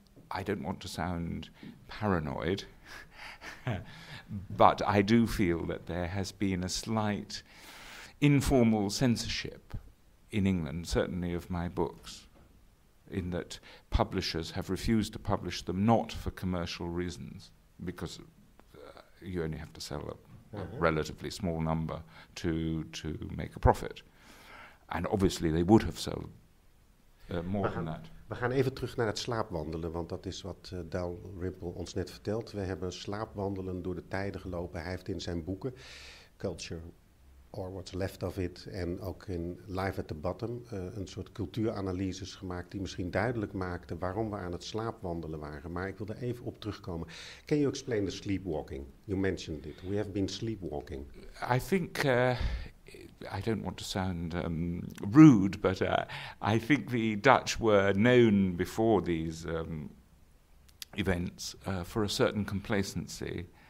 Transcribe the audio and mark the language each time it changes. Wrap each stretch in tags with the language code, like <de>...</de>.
<en>I don't want to sound paranoid, but I do feel that there has been a slight informal censorship in England, certainly of my books, in that publishers have refused to publish them not for commercial reasons, because you only have to sell a relatively small number to make a profit. And obviously they would have sold more than that.</en> <nl>We gaan even terug naar het slaapwandelen, want dat is wat Dalrymple ons net vertelt. We hebben slaapwandelen door de tijden gelopen. Hij heeft in zijn boeken, Culture or What's Left of It, en ook in Live at the Bottom, een soort cultuuranalyses gemaakt die misschien duidelijk maakten waarom we aan het slaapwandelen waren. Maar ik wil er even op terugkomen.</nl> <en>Can you explain the sleepwalking? You mentioned it. We have been sleepwalking. I think... I don't want to sound rude, but I think the Dutch were known before these events for a certain complacency.</en>